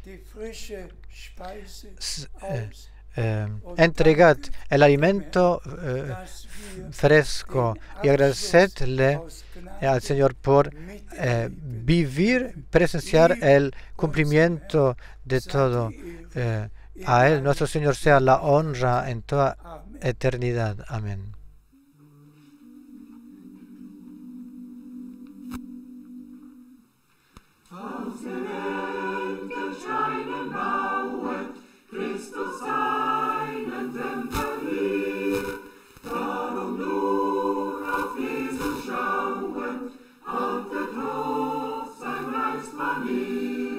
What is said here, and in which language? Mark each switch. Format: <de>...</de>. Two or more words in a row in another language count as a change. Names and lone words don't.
<es>entregad el alimento fresco y agradecedle al Señor por presenciar el cumplimiento de todo. A Él, nuestro Señor, sea la honra en toda eternidad. Amén.</es> <de>Christus seinen Tempel hier, darum nur auf Jesus schauen, haltet hoch sein Reichsbanier.</de>